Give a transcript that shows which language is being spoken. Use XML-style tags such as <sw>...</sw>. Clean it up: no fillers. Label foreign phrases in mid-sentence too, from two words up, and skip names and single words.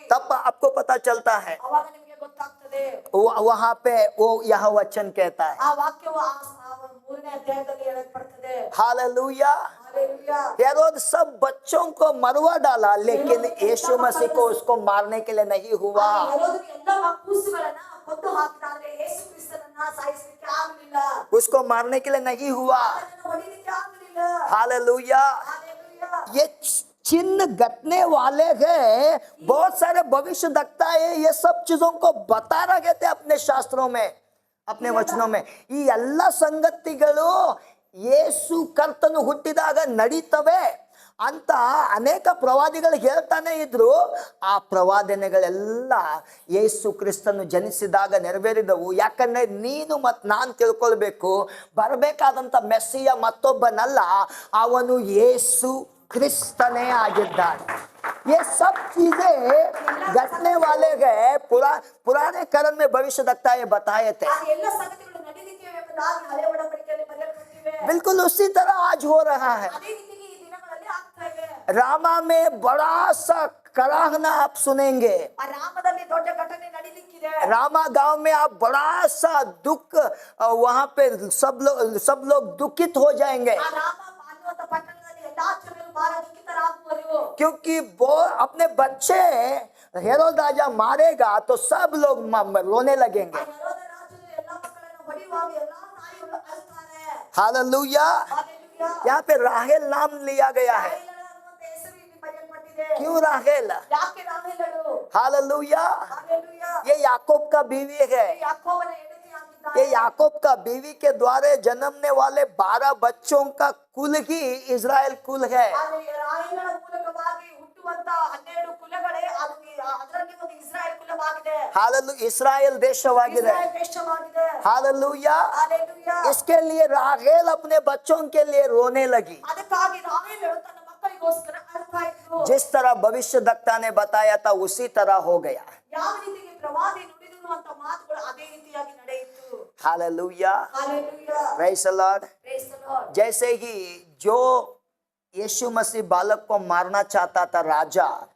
<hi>तब आपको पता चलता है।</hi> <kn>ಅವಾಗ ನಿಮಗೆ ಗೊತ್ತಾಗ್ತದೆ.</kn> <hi>वहां पे वो यह वचन कहता है।</hi> <kn>ಆ ವಾಕ್ಯವು ಆ 3ನೇ ಅಧ್ಯಾಯದಲ್ಲಿ ಹೇಳಲ್ಪಡುತ್ತದೆ.</kn> <hi>हालेलुया।</hi> <kn>हालेलुया।</kn> <hi>हेरोद सब बच्चों को मरवा डाला, लेकिन यीशु मसीह को उसको मारने के लिए नहीं हुआ।</hi> <kn>ಹೆರೋದನು ಎಲ್ಲ ಕೂಸುಗಳನ್ನ ಕೊಂದು ಹಾಕಿದಾದ್ರೆ ಯೇಸು ಕ್ರಿಸ್ತನನ್ನ ಸಾಯಿಸಲಿಕ್ಕೆ ಆಗಲಿಲ್ಲ.</kn> <hi>उसको मारने के लिए नहीं हुआ।</hi> <kn>ಅದನ್ನು ಹೊಡಿಲಿಕ್ಕೆ ಆಗಲಿಲ್ಲ.</kn> <hi>हालेलुया।</hi> <kn>हालेलुया।</kn> <hi>ये चिन्ह घटने वाले हैं, बहुत सारे भविष्य वक्ता है ये सब चीजों को बता रहे थे अपने शास्त्रों में, अपने वचनों में।</hi> <kn>ಈ ಎಲ್ಲ ಸಂಗತಿಗಳು ಯೇಸು ಕರ್ತನು ಹುಟ್ಟಿದಾಗ ನಡೀತವೆ ಅಂತ ಅನೇಕ ಪ್ರವಾದಿಗಳು ಹೇಳ್ತಾನೆ ಇದ್ರು. ಆ ಪ್ರವಾದನೆಗಳೆಲ್ಲ ಯೇಸು ಕ್ರಿಸ್ತನು ಜನಿಸಿದಾಗ ನೆರವೇರಿದವು. ಯಾಕಂದ್ರೆ ನೀನು ಮತ್ತು ನಾನು ತಿಳ್ಕೊಳ್ಬೇಕು, ಬರಬೇಕಾದಂಥ ಮೆಸ್ಸಿಯ ಮತ್ತೊಬ್ಬನಲ್ಲ, ಅವನು ಯೇಸು ಕ್ರಿಸ್ತನೇ ಆಗಿದ್ದಾನೆ.</kn> <hi>ये सब चीजें घटने वाले गए, पुराने करण में भविष्य वक्ता ये बताए थे।</hi> <kn>ಆ ಎಲ್ಲ ಸಂಗತಿಗಳು ನಡೀಲಿಕ್ಕೆ ಎಂಬುದಾಗಿ ಹಳೆ ಒಡಂಬಡಿಕೆಯಲ್ಲಿ ಬರೆಯಲ್ಪಟ್ಟಿವೆ.</kn> <hi>बिल्कुल उसी तरह आज हो रहा है।</hi> <kn>ಅದೇ ರೀತಿಗೆ ಈ ದಿನಗಳಲ್ಲಿ ಆಗ್ತಾ ಇದೆ.</kn> <hi>रामा में बड़ा सा कराहना आप सुनेंगे।</hi> <kn>ಆ ರಾಮದಲ್ಲಿ ದೊಡ್ಡ ಘಟನೆ ನಡೀಲಿಕ್ಕಿದೆ.</kn> <hi>रामा गांव में आप बड़ा सा दुख, वहां पे सब लोग दुखित हो जाएंगे,</hi> <kn>ಆ ರಾಮ ಅನ್ನುವಂತ ಪಟ್ಟಣದಲ್ಲಿ ಎಲ್ಲಾ ಜನರು ಬಹಳ ದುಃಖಿತರಾಗುವರು.</kn> <hi>क्योंकि वो अपने बच्चे हेरोद राजा मारेगा तो सब लोग रोने</hi> <kn>ಆ</kn> <hi>लगेंगे।</hi> <kn>ಹೆರೋದ ರಾಜನು ಎಲ್ಲಾ ಮಕ್ಕಳನ್ನು ಹೊಡೆಯುವಾಗ ಎಲ್ಲಾ ತಾಯಿಗಳು ಅಳ್ತಾರೆ.</kn> <hi>हालेलुया।</hi> <kn>ಹಾಲೆಲೂಯಾ.</kn> <hi>यहाँ पे राहेल नाम लिया गया है।</hi> <kn>ರಾಹೇಲಳು ಅನ್ನುವಂತ ಹೆಸರು ಇಲ್ಲಿ ಬರೆಯಲ್ಪಟ್ಟಿದೆ.</kn> <hi>क्यों राहेल?</hi> <kn>ಯಾಕೆ ರಾಹೇಲಳು?</kn> <hi>हालेलुया।</hi> <kn>ಹಾಲೆಲೂಯಾ.</kn> <hi>ये याकूब का बीवी है।</hi> <kn>ಯಾಕೋಬನ ಹೆಂಡತಿ ಆಗಿದ್ದಾಳೆ.</kn> <hi>ये याकूब का बीवी के द्वारा जन्मने वाले 12 बच्चों का कुल ही इज़राइल कुल है।</hi> <kn>ಆದರೆ ರಾಹೇಲಳ ಮೂಲಕವಾಗಿ ಹುಟ್ಟುವಂತ 12 ಕುಲಗಳೇ ಅದರಲ್ಲಿ ಒಂದು ಇಸ್ರಾಯೇಲ್ ಕುಲವಾಗಿದೆ.</kn> <hi>हालेलुया।</hi> <kn>ಇಸ್ರಾಯೇಲ್ ದೇಶವಾಗಿದೆ। ಇಸ್ರಾಯೇಲ್ ದೇಶವಾಗಿದೆ.</kn> <hi>हालेलुया।</hi> <kn>ಹಾಲೆಲೂಯಾ.</kn> <hi>इसके लिए राहेल अपने बच्चों के लिए रोने लगी।</hi> <kn>ಅದಕ್ಕಾಗಿ ರಾಹೇಲಳು ತನ್ನ ಮಕ್ಕಳಿಗೋಸ್ಕರ ಅಳ್ತಾ ಇದ್ಳು.</kn> <hi>जिस तरह भविष्यवक्ता ने बताया था उसी तरह हो गया।</hi> <kn>ಯಾವ ರೀತಿಗೆ ಪ್ರವಾದಿ ನುಡಿದನು ಅಂತ ಮಾತುಗಳು ಅದೇ ರೀತಿಯಾಗಿ ನಡೆಯಿತು.</kn> <hi>हालेलुया।</hi> <kn>ಹಾಲೆಲೂಯಾ.</kn> <en>Praise the Lord. Praise the Lord.</en> <hi>जैसे ही जो यीशु मसीह बालक को मारना चाहता था राजा,</hi>